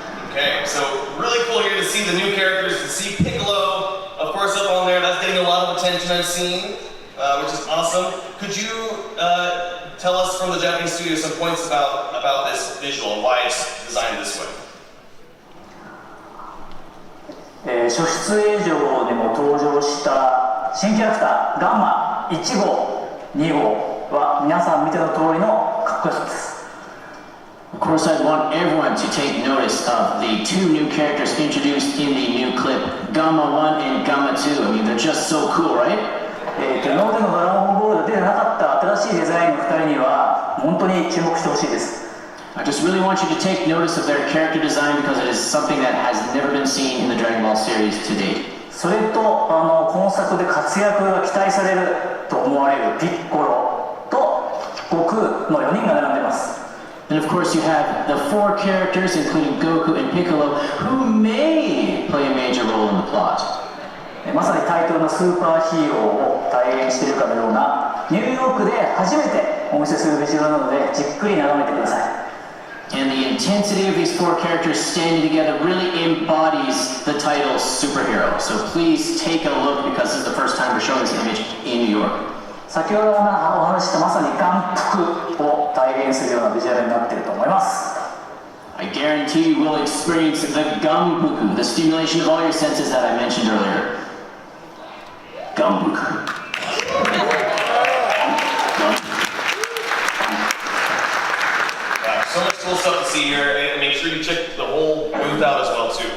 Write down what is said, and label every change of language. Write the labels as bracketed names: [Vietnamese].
[English] Okay, so really cool here to see the new characters, to see Piccolo, of course, up on there. That's getting a lot of attention I've seen, which is awesome. Could you tell us from the Japanese studio some points about this visual and why it's designed this way? [Japanese] 初出映像でも登場した新キャラクターガンマ1号2号は皆さん見ての通りのかっこよさです。 [English] Of course, I want everyone to take notice of the two new characters introduced in the new clip, Gamma 1 and Gamma 2. I mean, they're just so cool, right? [Japanese] 今までのドラゴンボールで出てなかった新しいデザインの2人には本当に注目してほしいです。 [English] I just really want you to take notice of their character design because it is something that has never been seen in the Dragon Ball series to date. [Japanese] それと今作で活躍が期待されると思われるピッコロと悟空の4人が並んでいます。 [English] And of course, you have the four characters, including Goku and Piccolo, who may play a major role in the plot. [Japanese] まさにタイトルのスーパーヒーローを体現しているかのようなニューヨークで初めてお見せするビジュアルなのでじっくり眺めてください。 [English] And the intensity of these four characters standing together really embodies the title superhero. So please take a look because this is the first time we're showing this image in New York. [Japanese] 先ほどお話したまさに眼福を体現するようなビジュアルになっていると思います。 [English] I guarantee you will experience the gumbuku, the stimulation of all your senses that I mentioned earlier. [Japanese] Gumbuku. [English] So much cool stuff to see here, and make sure you check the whole booth out as well too.